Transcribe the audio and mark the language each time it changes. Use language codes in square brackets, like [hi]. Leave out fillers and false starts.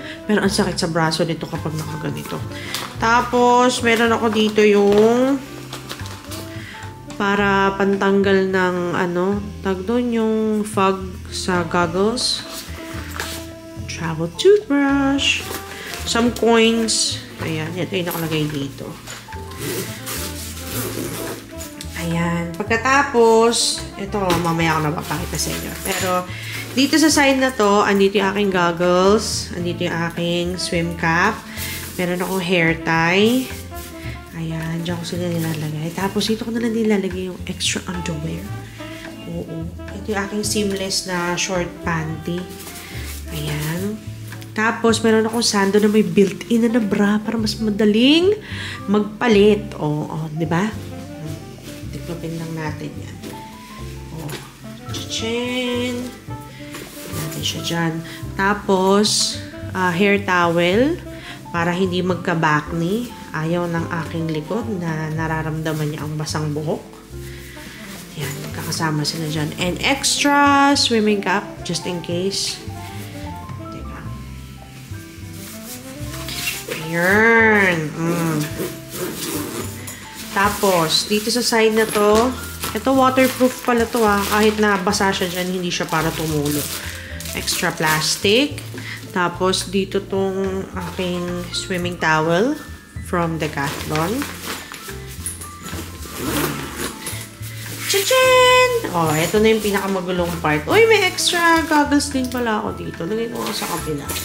[tl] Pero ang sakit sa braso nito kapag nakaganito. Tapos, meron ako dito yung para pantanggal ng tag doon yung fog sa goggles. [en] Travel toothbrush. Some coins. Ayan. [tl] Ito yung nakalagay dito. Ayan. Pagkatapos, ito, mamaya ako napapakita sa inyo. Pero, dito sa side na to, andito yung aking goggles. Andito yung aking swim cap. Meron akong hair tie. Ayan. Diyan ko sila nilalagay. Tapos, dito ko na lang nilalagay yung extra underwear. Oo. Ito yung aking seamless na short panty. Ayan. Tapos, meron akong sando na may built-in na bra para mas madaling magpalit. Di ba? Tiklopin lang natin yan. Chichen. Natin siya dyan. Tapos, hair towel para hindi magka-backney. Ayaw ng aking likod na nararamdaman niya ang basang buhok. Yan, kakasama sila dyan. [en] And extra swimming cap just in case. [tl] Ayan. Tapos, dito sa side na to, ito waterproof pala to kahit na basa siya dyan, hindi siya para tumulo. [en] Extra plastic. [tl] Tapos, dito tong aking swimming towel from Decathlon. Chichen! Ito na yung pinakamagulong part. Uy, may extra goggles din pala ako dito. Lagay ko sa kapila.